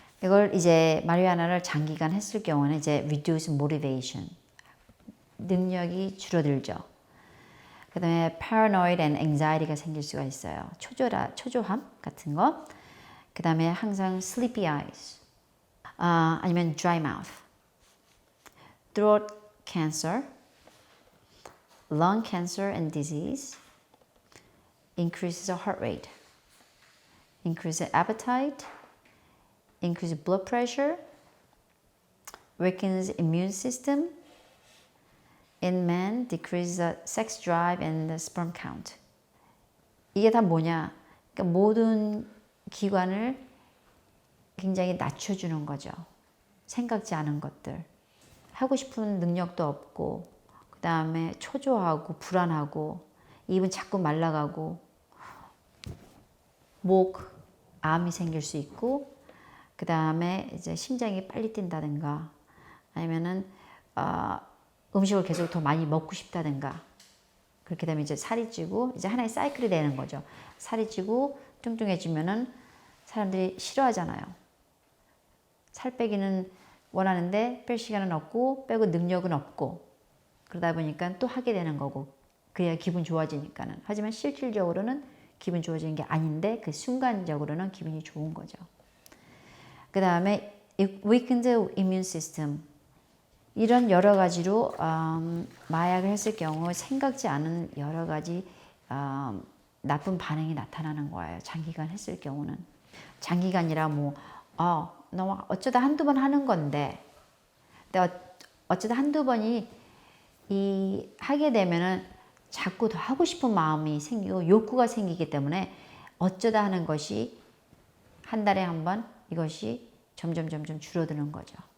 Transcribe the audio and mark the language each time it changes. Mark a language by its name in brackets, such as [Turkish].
[Korean] 이걸 이제 마리화나를 장기간 했을 경우는 이제 [English] reduce motivation. [Korean] 능력이 줄어들죠. 그 다음에 [English] paranoid and anxiety [Korean] 가 생길 수가 있어요. 초조함 같은 거. 그 다음에 항상 [English] sleepy eyes. [Korean] 아니면 [English] dry mouth. throat cancer. lung cancer and disease. increases heart rate. increases appetite. increases blood pressure. weakens immune system. in men, decrease the sex drive and the sperm count. [Korean] 이게 다 뭐냐? 그러니까 모든 기관을 굉장히 낮춰주는 거죠. 생각지 않은 것들. 하고 싶은 능력도 없고, 그 다음에 초조하고, 불안하고, 입은 자꾸 말라가고, 목, 암이 생길 수 있고, 그 다음에 이제 심장이 빨리 뛴다든가, 아니면은, 음식을 계속 더 많이 먹고 싶다든가 그렇게 되면 이제 살이 찌고 이제 하나의 사이클이 되는 거죠. 살이 찌고 뚱뚱해지면은 사람들이 싫어하잖아요. 살 빼기는 원하는데 뺄 시간은 없고 빼고 능력은 없고 그러다 보니까 또 하게 되는 거고 그래야 기분 좋아지니까는. 하지만 실질적으로는 기분 좋아지는 게 아닌데 그 순간적으로는 기분이 좋은 거죠. 그 다음에 [English] weakened immune system. [Korean] 이런 여러 가지로 마약을 했을 경우 생각지 않은 여러 가지 나쁜 반응이 나타나는 거예요. 장기간 했을 경우는. 장기간이라 너 어쩌다 한두 번 하는 건데 근데 어쩌다 한두 번이 하게 되면은 자꾸 더 하고 싶은 마음이 생기고 욕구가 생기기 때문에 어쩌다 하는 것이 한 달에 한 번 이것이 점점 줄어드는 거죠.